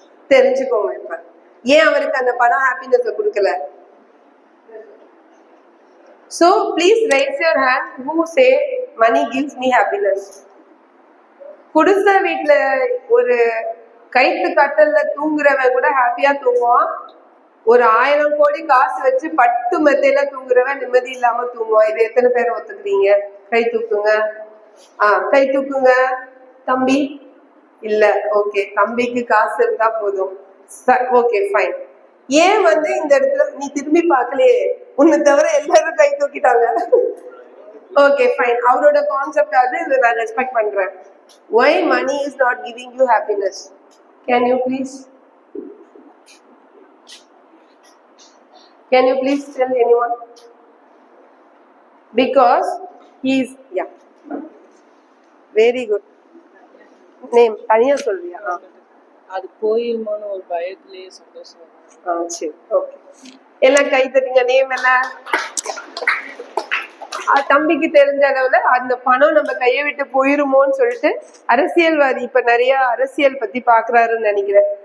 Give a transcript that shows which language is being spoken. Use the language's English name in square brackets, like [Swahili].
[Tamil] தெரிஞ்சுக்கோங்க. இப்ப ஏன் அவருக்கு அந்த பணம் ஹாப்பினஸ் கொடுக்கல? [English] So please raise your hand who say money gives me happiness. [Tamil] குடிச வீட்டுல ஒரு கைத்து கட்டல்ல தூங்குறவன் கூட ஹாப்பியா தூங்குவான். ஒரு 1000 கோடி காசு வச்சு பட்டு மெத்தையில தூங்குறவன் நிம்மதி இல்லாம தூங்குவான். இது எத்தனை பேர் ஒத்துக்கிறீங்க? கை தூக்குங்க. கை தூக்குங்க. தம்பி இல்ல, ஓகே, தம்பிக்கு காசு இருந்தா போதும். Okay, fine. ஏன் வந்து இந்த இடத்துல நீ திரும்பி பார்க்கலையே, உன்னை தவிர எல்லாரும் கை தூக்கிட்டாங்க. Okay, fine. அவரோட கான்செப்ட் அது, இதை நான் ரெஸ்பெக்ட் பண்றேன். [English] Why money is not giving you happiness? Can you please tell anyone? Because he is, yeah, very good. [Tamil] Name தனியா சொல்றியா? அது போயிருமான ஒரு பயத்திலேயே சந்தோஷம். சரி, ஓகே, எல்லாம் கை தட்டுங்க. நேம் என்ன? தம்பிக்கு தெரிஞ்ச அளவுல அந்த பணம் நம்ம கையை விட்டு போயிருமோன்னு சொல்லிட்டு அரசியல்வாதி இப்ப நிறைய அரசியல் பத்தி பாக்குறாருன்னு நினைக்கிறேன்.